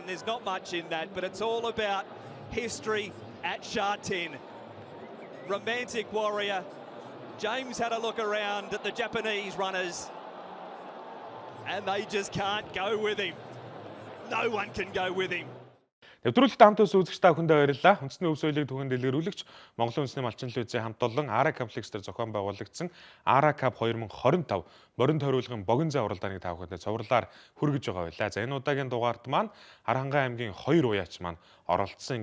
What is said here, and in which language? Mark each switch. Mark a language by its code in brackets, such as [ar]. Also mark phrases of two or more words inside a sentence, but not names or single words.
[en] There's not much in that, but it's all about history at Sha-Tin. Romantic Warrior. James had a look around at the Japanese runners and they just can't go with him. No one can go with him. [mn] Нэвтрүүлэгт хамт үзэгч та бүхэндээ баярлалаа. Үндэсний өв соёлыг түгээн дэлгэрүүлэгч Монголын үндэсний малчин телевизийн хамт олон Ара комплекстер зохион байгуулагдсан Ара Cup 2025 морин тойруулгын богино зай уралдааныг та бүхэндээ цувралаар хүргэж байгаа байлаа. За энэ удаагийн дугаард маань Харанхай аймгийн 2 уяач маань оролцсон.